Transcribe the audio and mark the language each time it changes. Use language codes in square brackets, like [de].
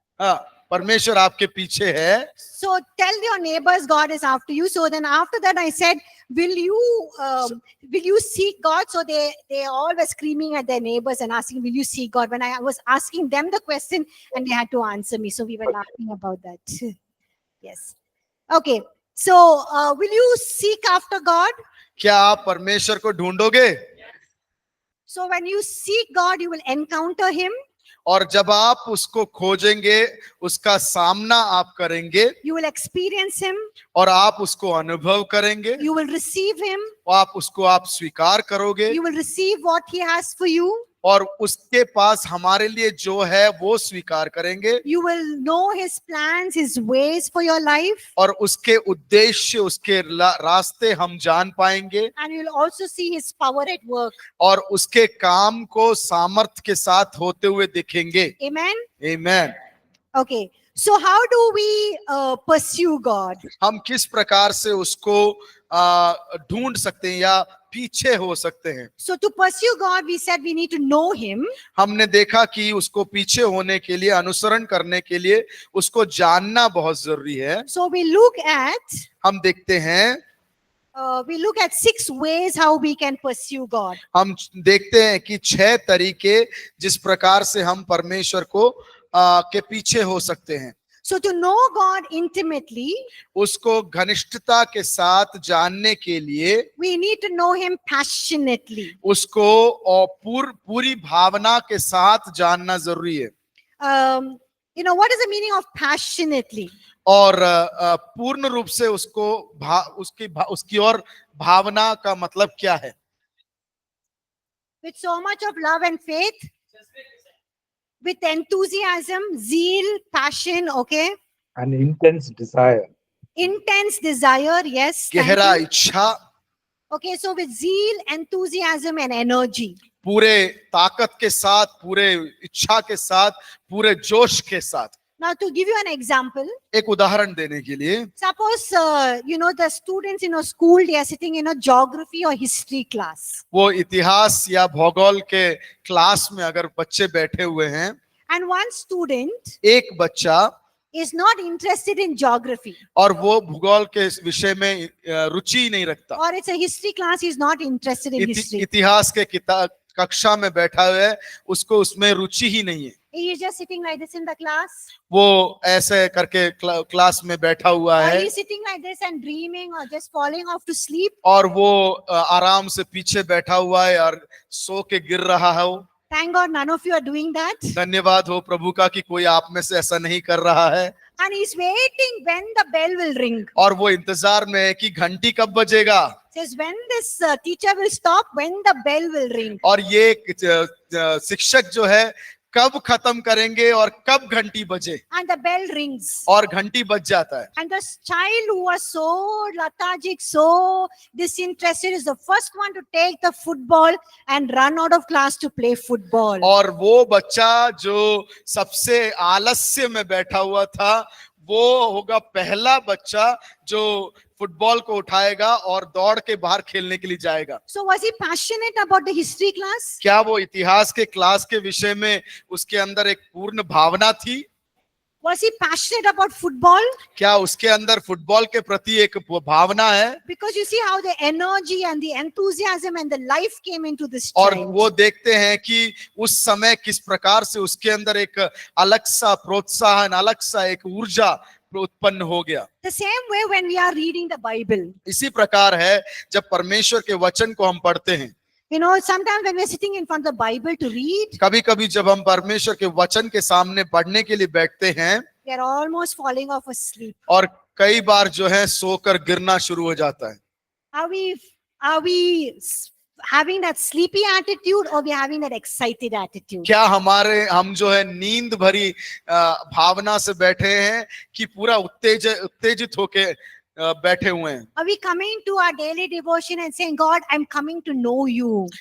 [hi] हाँ, परमेश्वर आपके पीछे है। [en] So tell your neighbors God is after you. So then after that I said, will you seek God? So they all were screaming at their neighbors and asking, will you seek God? When I was asking them the question and they had to answer me. So we were laughing about that. Yes. Okay. So will you seek after God? [hi] क्या आप परमेश्वर को ढूंढोगे? [en] So when you seek God, you will encounter him. [hi] और जब आप उसको खोजेंगे, उसका सामना आप करेंगे, [en] You will experience him. [hi] और आप उसको अनुभव करेंगे, [en] You will receive him. [hi] आप स्वीकार करोगे, [en] You will receive what he has for you. [hi] और उसके पास हमारे लिए जो है वो स्वीकार करेंगे, [en] You will know his plans, his ways for your life. [hi] और उसके उद्देश्य, उसके रास्ते हम जान पाएंगे, [en] And you'll also see his power at work. [hi] और उसके काम को सामर्थ्य के साथ होते हुए दिखेंगे। [en] Amen. [hi] आमीन। [en] Okay. So how do we pursue God? [hi] हम किस प्रकार से उसको ढूंढ सकते हैं या पीछे हो सकते हैं। [en] So to pursue God, we said we need to know Him. [hi] हमने देखा कि उसको पीछे होने के लिए, अनुसरण करने के लिए उसको जानना बहुत जरूरी है। [en] So we look at [hi] हम देखते हैं, [en] 6 ways how we can pursue God. [hi] हम देखते हैं कि 6 तरीके जिस प्रकार से हम परमेश्वर को के पीछे हो सकते हैं। [en] So to know God intimately, [hi] उसको घनिष्ठता के साथ जानने के लिए [en] we need to know Him passionately. [hi] उसको और पूरी भावना के साथ जानना जरूरी है। [en] What is the meaning of passionately? [hi] और पूर्ण रूप से उसको उसकी और भावना का मतलब क्या है? [en] With so much of love and faith, with enthusiasm, zeal, passion, okay? An intense desire. Intense desire, yes. thank [hi] गहरा [en] you. [hi] इच्छा, [en] Okay, so with zeal, enthusiasm, and energy. [hi] पूरे ताकत के साथ, पूरे इच्छा के साथ, पूरे जोश के साथ। [en] Now, to give you an example, [hi] एक उदाहरण देने के लिए, [en] suppose, the students in a school, they are sitting in a geography or history class. [hi] वो इतिहास या भूगोल के क्लास में अगर बच्चे बैठे हुए हैं, [en] And one student [hi] एक बच्चा [en] is not interested in geography, [hi] और वो भूगोल के विषय में रुचि ही नहीं रखता, [en] or it's a history class, he's not interested in history. [hi] इतिहास के कक्षा में बैठा हुआ है, उसको उसमें रुचि ही नहीं है। [en] He is just sitting like this in the class, [hi] वो ऐसे करके क्लास में बैठा हुआ [en] or [hi] है [en] he's sitting like this and dreaming or just falling off to sleep. [hi] और वो आराम से पीछे बैठा हुआ है और सो के गिर रहा है। वो [en] Thank God none of you are doing that. [hi] धन्यवाद हो प्रभु का कि कोई आप में से ऐसा नहीं कर रहा है। [en] And he's waiting when the bell will ring. [hi] और वो इंतजार में है कि घंटी कब बजेगा, [en] Says when this teacher will stop, when the bell will ring. [hi] और ये शिक्षक जो है कब खत्म करेंगे और कब घंटी बजे, [en] And the bell rings. [hi] और घंटी बज जाता है। [en] And the child who was so lethargic, so disinterested is the first one to take the football and run out of class to play football. [hi] और वो बच्चा जो सबसे आलस्य में बैठा हुआ था, वो होगा पहला बच्चा जो फुटबॉल को उठाएगा और दौड़ के बाहर खेलने के लिए जाएगा। [en] So was he passionate about the history class? [hi] क्या वो इतिहास के क्लास के विषय में उसके अंदर एक पूर्ण भावना थी? [en] Was he passionate about football? [hi] क्या उसके अंदर फुटबॉल के प्रति एक भावना है? [en] Because you see how the energy and the enthusiasm and the life came into this [hi] और [en] child. [hi] वो देखते हैं कि उस समय किस प्रकार से उसके अंदर एक अलग सा प्रोत्साहन, अलग सा एक ऊर्जा उत्पन्न हो गया। [en] The same way when we are reading the Bible. [hi] इसी प्रकार है जब परमेश्वर के वचन को हम पढ़ते हैं। [en] Sometimes when we're sitting in front of the Bible to read, [hi] कभी कभी जब हम परमेश्वर के वचन के सामने पढ़ने के लिए बैठते हैं, [en] we are almost falling off asleep. [hi] और कई बार जो है सोकर गिरना शुरू हो जाता है। [en] Are we having that sleepy attitude or we are having that excited attitude? [hi] क्या हम जो है नींद भरी भावना से बैठे हैं कि पूरा उत्तेजित होके बैठे हुए हैं? [en] Are we coming to our daily devotion and saying, God, I'm coming to know you?